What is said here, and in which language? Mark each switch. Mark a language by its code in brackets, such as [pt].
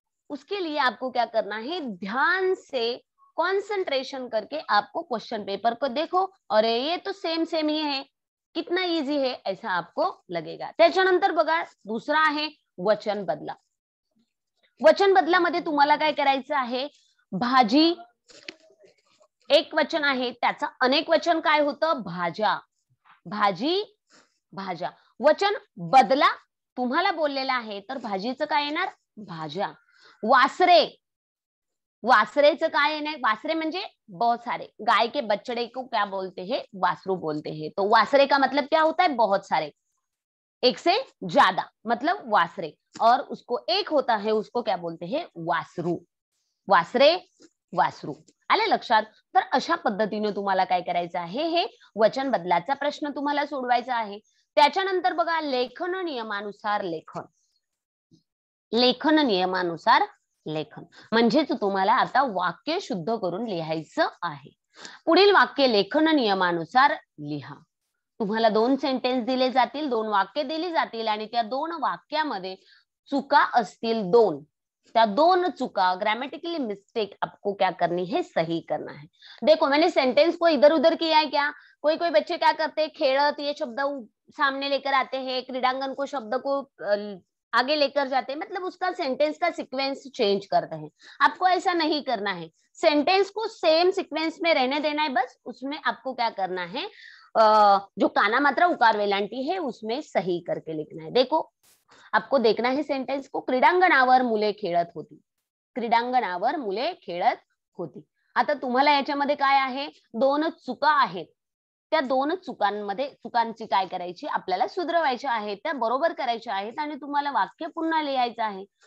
[hi] उसके लिए आपको क्या करना है, ध्यान से कंसंट्रेशन करके आपको क्वेश्चन पेपर को देखो, और ये तो सेम ही है, कितना इजी है ऐसा आपको लगेगा। [mr] त्याच्यानंतर बघा दुसरा आहे वचन बदला। वचन बदलामध्ये तुम्हाला काय करायचं आहे, भाजी एक वचन आहे, त्याचं अनेक वचन काय होतं, भाज्या। भाजी भाज्या। वचन बदला तुम्हाला बोललेला आहे तर भाजीचं काय येणार, भाज्या। वासरे, वासरेचं काय येणार, वासरे म्हणजे [hi] बहुत सारे, गाय के बछड़े को क्या बोलते हैं, वासरू बोलते हैं। तो वासरे का मतलब क्या होता है, बहुत सारे, एक से ज्यादा मतलब वासरे, और उसको एक होता है उसको क्या बोलते हैं, वासरू। [mr] वासरे वासरू आले लक्षात। तर अशा पद्धतीने तुम्हाला काय करायचं आहे, हे वचन बदलाचा प्रश्न तुम्हाला सोडवायचा आहे। त्याच्यानंतर बघा लेखन नियमानुसार लेखन। लेखन नियमानुसार लेखन म्हणजेच तुम्हाला आता वाक्य शुद्ध करून लिहायचं आहे। पुढील वाक्य लेखन नियमानुसार लिहा। तुम्हाला 2 सेंटेन्स दिले जातील, 2 वाक्य दिली जातील आणि त्या 2 वाक्यामध्ये चुका असतील 2, त्या 2 चुका ग्रामेटिकली मिस्टेक [hi] आपको क्या करनी है, सही करना है। देखो मैंने सेंटेंस को इधर उधर किया है क्या, कोई बच्चे क्या करते हैं, खेलत ये शब्द सामने लेकर आते हैं, क्रीडांगन को शब्द को आगे लेकर जाते हैं, मतलब उसका सेंटेंस का सीक्वेंस चेंज करते हैं। आपको ऐसा नहीं करना है, सेंटेंस को सेम सीक्वेंस में रहने देना है, बस उसमें आपको क्या करना है, जो काना मात्रा उकार वेलांटी है उसमें सही करके लिखना है। देखो आपको देखना है सेंटेंस को, [mr] क्रीडांगणावर मुले खेळत होती, क्रीडांगणावर मुले खेळत होती। आता तुम्हाला याच्यामध्ये काय आहे, 2 चुका आहेत, त्या 2 चुकांची काय करायची, आपल्याला सुधरवायची आहे, त्या बरोबर करायच्या आहेत आणि तुम्हाला वाक्य पुन्हा लिहायचं आहे।